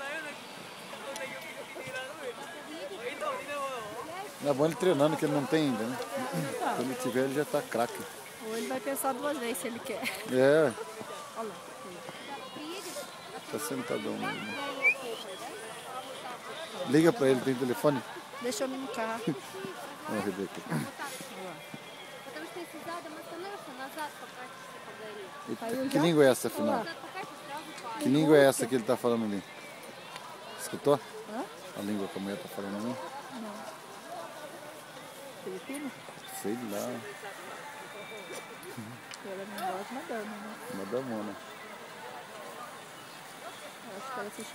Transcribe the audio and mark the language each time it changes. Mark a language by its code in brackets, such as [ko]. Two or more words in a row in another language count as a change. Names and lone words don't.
[pt] É bom ele treinando, que ele não tem ainda, né? Quando ele tiver, ele já tá craque. Ou ele vai pensar 2 vezes se ele quer. É, Olha lá. tá sentadão mesmo. Liga pra ele, tem telefone? Deixa eu no carro. Vamos ver aqui. [ru] Потому что если задом остановишься, назад покатишься по горе. [pt] Eita, que língua é essa, afinal? [ru] Назад покатишься, сразу падаешь. [pt] Que língua é essa que ele tá falando ali? Escutou? Hã? A língua que a mulher tá falando ali? Filipino? Sei lá, Ela não gosta madame, né? madamona. Eu acho que ela assiste